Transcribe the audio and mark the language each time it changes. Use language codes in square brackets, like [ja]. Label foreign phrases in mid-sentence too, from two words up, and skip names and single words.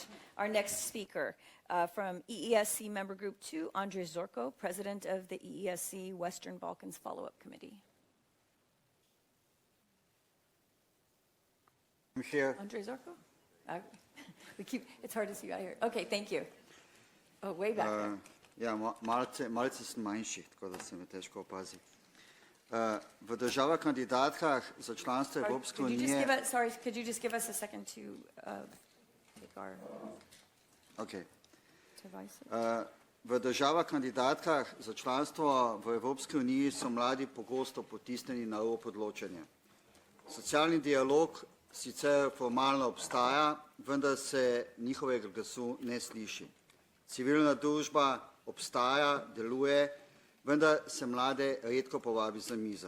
[en] Our next speaker from EESC Member Group 2, Andrej Zorko, President of the EESC Western Balkans Follow-up Committee. I'm here. Andrej Zorko? It's hard to see you out here. Okay, thank you. Oh, way back there. [sl] Ja, malce sem manjši, tako da se me težko opazi. V državah kandidatkah za članstvo Evropske unije... [en] Sorry, could you just give us a second to take our devices? [sl] V državah kandidatkah za članstvo v Evropski uniji so mladi pogosto potisnjeni na rob odločanja. Socialni dialog sicer formalno obstaja, vendar se njihovega glasu ne sliši. Civilna družba obstaja, deluje, vendar se mlade redko povabi za mizo.